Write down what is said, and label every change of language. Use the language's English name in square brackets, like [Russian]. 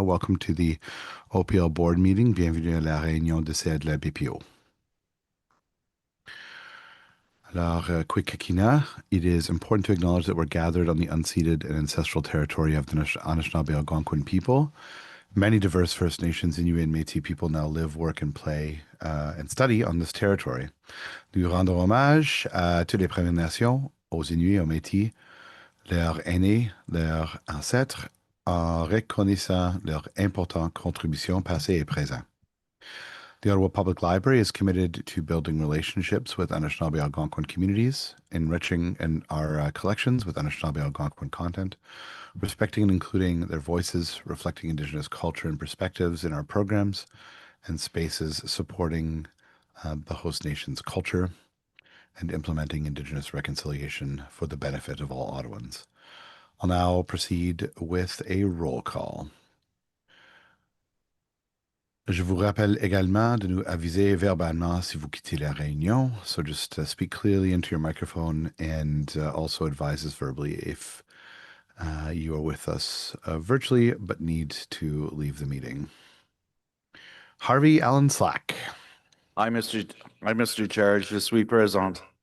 [English] Welcome to the OPL board meeting. [French] Bienvenue à la réunion de CA de la BPO. [English] Alors, quick kikina, it is important to acknowledge that we're gathered on the unceded and ancestral territory of the Anishinaabe Algonquin people. Many diverse First Nations, Inuit, and Métis people now live, work, and play and study on this territory. [French] Nous rendons hommage à toutes les Premières Nations, aux Inuits et aux Métis, leurs aînés, leurs ancêtres, en reconnaissant leur importante contribution passée et présente. [English] The Ottawa Public Library is committed to building relationships with Anishinaabe Algonquin communities, enriching our collections with Anishinaabe Algonquin content, respecting and including their voices, reflecting Indigenous culture and perspectives in our programs and spaces, supporting the host nation's culture, and implementing Indigenous reconciliation for the benefit of all Ottawans. I'll now proceed with a roll call. [French] Je vous rappelle également de nous aviser verbalement si vous quittez la réunion. [English] So just speak clearly into your microphone and also advise us verbally if you are with us virtually but need to leave the meeting. Harvey Allen Slack. Mr. Chair. [French] Je suis présent.